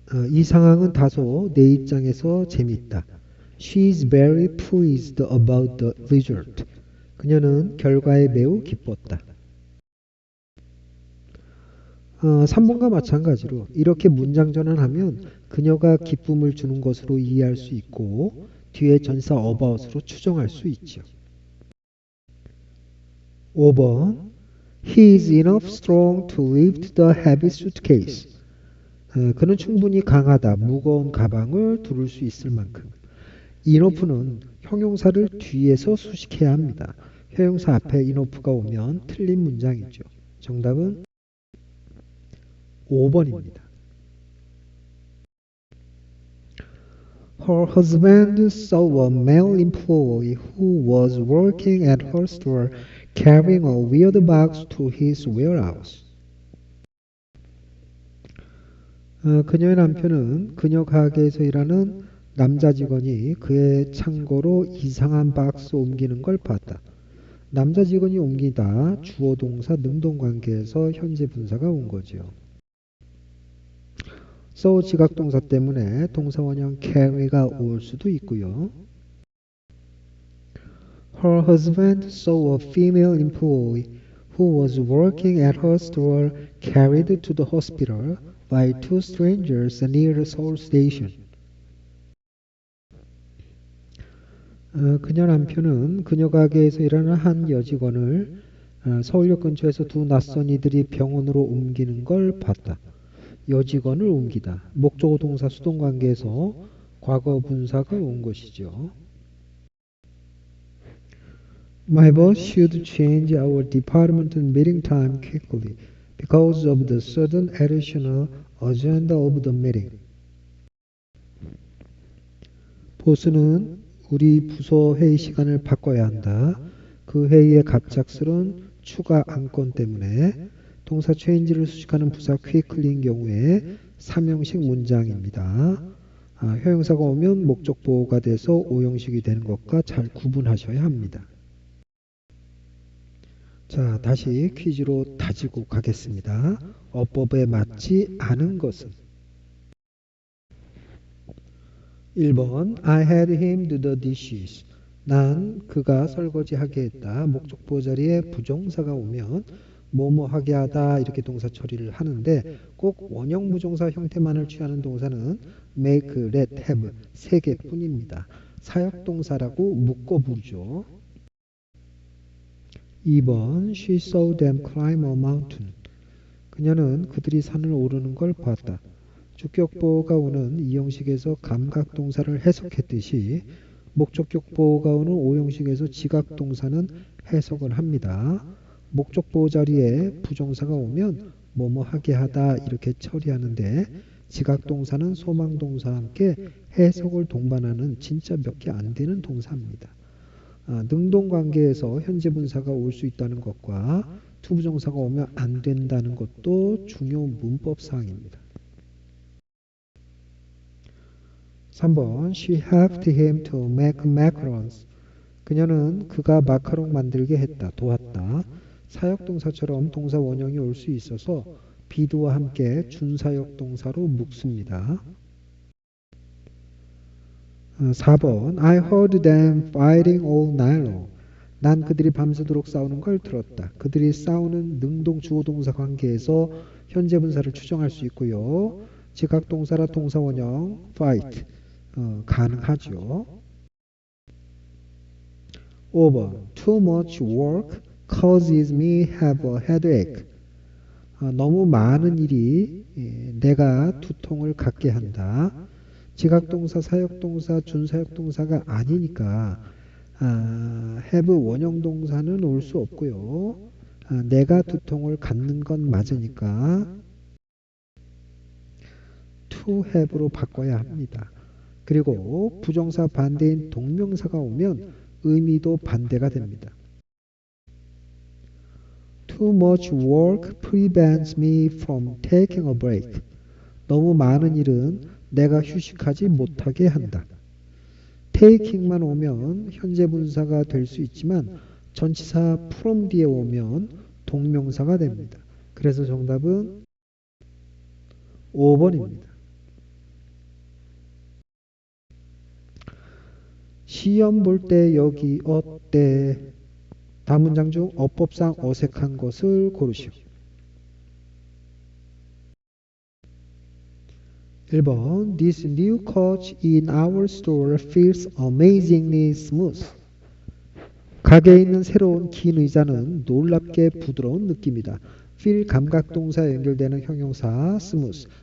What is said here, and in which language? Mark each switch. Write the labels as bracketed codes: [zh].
[ko] 이 상황은 다소 내 입장에서 재미있다. [en] She is very pleased about the result. [ko] 그녀는 결과에 매우 기뻤다. 3번과 마찬가지로 이렇게 문장 전환하면 그녀가 기쁨을 주는 것으로 이해할 수 있고 뒤에 전사 about으로 추정할 수 있죠. [en] 5번 He is enough strong to lift the heavy suitcase. [ko] 그는 충분히 강하다, 무거운 가방을 두를 수 있을 만큼. enough는 형용사를 뒤에서 수식해야 합니다. 형용사 앞에 enough가 오면 틀린 문장이죠. 정답은 5번입니다. [en] Her husband saw a male employee who was working at her store carrying a weird box to his warehouse. [ko] 그녀의 남편은 그녀 가게에서 일하는 남자 직원이 그의 창고로 이상한 박스 옮기는 걸 봤다. 남자 직원이 옮기다 주어 동사 능동관계에서 현재 분사가 온 거죠. so 지각동사 때문에 동사 원형 carry가 올 수도 있고요. [en] Her husband saw a female employee who was working at her store carried to the hospital by two strangers near Seoul Station. [ko] 그녀 남편은 그녀 가게에서 일하는 한 여직원을 서울역 근처에서 두 낯선 이들이 병원으로 옮기는 걸 봤다. 여직원을 옮기다. 목적어 동사 수동 관계에서 과거 분사가 온 것이죠. [en] My boss should change our department meeting time quickly because of the sudden additional agenda of the meeting. [ko] 보스는 우리 부서 회의 시간을 바꿔야 한다. 그 회의의 갑작스런 추가 안건 때문에 동사 change를 수식하는 부사 quickly인 경우에 3형식 문장입니다. 형용사가 오면 목적 보호가 돼서 5형식이 되는 것과 잘 구분하셔야 합니다. 자, 다시 퀴즈로 다지고 가겠습니다. 어법에 맞지 않은 것은 1번 [en] I had him do the dishes. [ko] 난 그가 설거지하게 했다. 목적 보호 자리에 부정사가 오면 뭐뭐 하게 하다 이렇게 동사 처리를 하는데 꼭 원형 부정사 형태만을 취하는 동사는 make, let, have 3개뿐입니다. 사역동사라고 묶어 부르죠. [en] 2번 She saw them climb a mountain. [ko] 그녀는 그들이 산을 오르는 걸 봤다. 주격보호가 오는 2형식에서 감각동사를 해석했듯이 목적격보호가 오는 5형식에서 지각동사는 해석을 합니다. 목적보호 자리에 부정사가 오면 뭐뭐 하게 하다 이렇게 처리하는데 지각동사는 소망동사와 함께 해석을 동반하는 진짜 몇 개 안 되는 동사입니다. 능동관계에서 현재 분사가 올 수 있다는 것과 투부정사가 오면 안 된다는 것도 중요 문법사항입니다. [en] 3번 She helped him to make macarons. [ko] 그녀는 그가 마카롱 만들게 했다, 도왔다. 사역동사처럼 동사 원형이 올 수 있어서 be도와 함께 준사역동사로 묶습니다. [en] 4번 I heard them fighting all night long. [ko] 난 그들이 밤새도록 싸우는 걸 들었다. 그들이 싸우는 능동 주어동사 관계에서 현재 분사를 추정할 수 있고요. 지각동사라 동사 원형 fight 가능하죠. [en] 5번 Too much work causes me have a headache. [ko] 너무 많은 일이 내가 두통을 갖게 한다. 지각동사, 사역동사, 준사역동사가 아니니까 have 원형동사는 올 수 없고요. 내가 두통을 갖는 건 맞으니까 to have로 바꿔야 합니다. 그리고 부정사 반대인 동명사가 오면 의미도 반대가 됩니다. [en] Too much work prevents me from taking a break. [ko] 너무 많은 일은 내가 휴식하지 못하게 한다. taking만 오면 현재 분사가 될 수 있지만 전치사 from 뒤에 오면 동명사가 됩니다. 그래서 정답은 5번입니다. 시험 볼 때 여기 어때? 다음 문장 중 어법상 어색한 것을 고르시오. [en] 1번 This new couch in our store feels amazingly smooth. [ko] 가게에 있는 새로운 긴 의자는 놀랍게 부드러운 느낌이다. feel 감각동사에 연결되는 형용사 smooth.